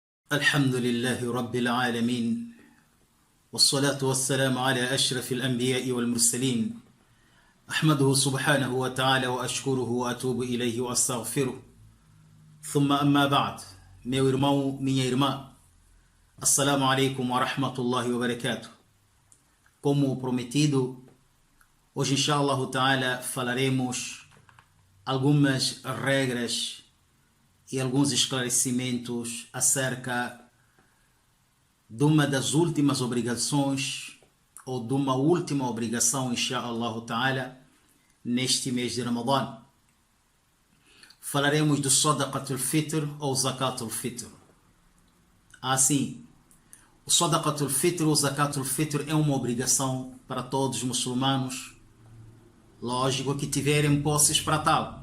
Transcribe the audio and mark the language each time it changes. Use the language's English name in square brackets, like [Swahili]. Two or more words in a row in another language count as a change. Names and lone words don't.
[Arabic] الحمد لله رب العالمين والصلاة والسلام على أشرف الأنبياء والمرسلين أحمده سبحانه وتعالى وأشكره وأتوب إليه وأستغفره ثم أما بعد [Portuguese] meu irmão, minha irmã, [Arabic] السلام عليكم ورحمة الله وبركاته. [Portuguese] Como prometido, hoje [Arabic] إن شاء الله تعالى [Portuguese] falaremos algumas regras e alguns esclarecimentos acerca de uma das últimas obrigações ou de uma última obrigação, [Arabic] إن شاء الله تعالى, [Portuguese] neste mês de Ramadã. Falaremos do [Arabic] صدقة الفطر [Portuguese] ou [Arabic] زكاة الفطر. [Portuguese] Assim, o [Arabic] صدقة الفطر [Portuguese] ou [Arabic] زكاة الفطر [Portuguese] é uma obrigação para todos os muçulmanos, lógico que tiverem posses para tal.